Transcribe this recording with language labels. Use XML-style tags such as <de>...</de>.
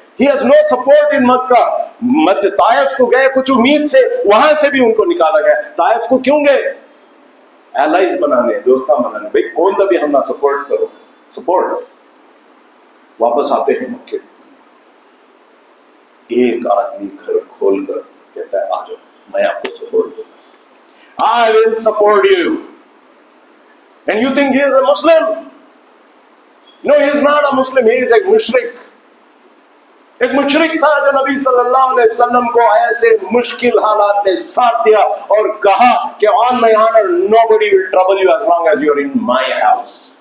<en>He has no support in Mecca.</en> <ur>طائف کو گئے کچھ امید سے، وہاں سے بھی ان کو نکالا گیا. طائف کو کیوں گئے؟ ایلائز بنانے، دوستہ بنانے. بھائی کون سا بھی ہم نہ سپورٹ کرو، سپورٹ. واپس آتے ہیں مکے. ایک آدمی گھر کھول کر کہتا ہے آ جاؤ، میں آپ کو سپورٹ دوں گا.</ur> <en>I will support you. And you think he is a Muslim? No, he is not a Muslim. He is a mushrik.</en> <ur>ایک مشرک تھا جو نبی صلی اللہ علیہ وسلم کو ایسے مشکل حالات میں ساتھ دیا اور کہا کہ</ur> <en>on my honor nobody will trouble you as long as you are in my house.</en>